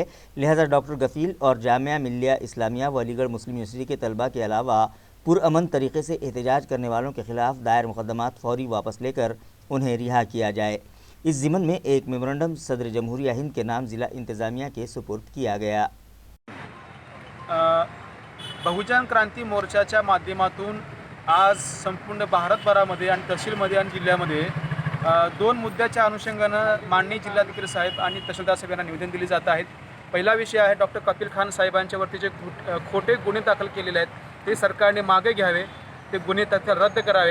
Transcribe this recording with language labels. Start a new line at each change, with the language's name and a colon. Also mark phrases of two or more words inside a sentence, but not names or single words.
Urdu: لہذا ڈاکٹر کفیل اور جامعہ ملیہ اسلامیہ و علی گڑھ مسلم یونیورسٹی کے طلباء کے علاوہ پرامن طریقے سے احتجاج کرنے والوں کے خلاف دائر مقدمات فوری واپس لے کر انہیں رہا کیا جائے. اس ضمن میں ایک میمورنڈم صدر جمہوریہ ہند کے نام ضلع انتظامیہ کے سپرد کیا گया.
Marathi: बहुजन क्रांती मोर्चाच्या माध्यमातून आज संपूर्ण भारतभरामध्ये आणि तहसीलमध्ये आणि जिल्ह्यामध्ये दोन मुद्द्याच्या अनुषंगानं माननीय जिल्हाधिकारी साहेब आणि तहसीलदार साहेब यांना निवेदन दिले जात आहेत. पहिला विषय आहे डॉक्टर कपिल खान साहेबांच्यावरती जे खोटे गुन्हे दाखल केलेले आहेत ते सरकारने मागे घ्यावे, ते गुन्हे तत्काळ रद्द करावे.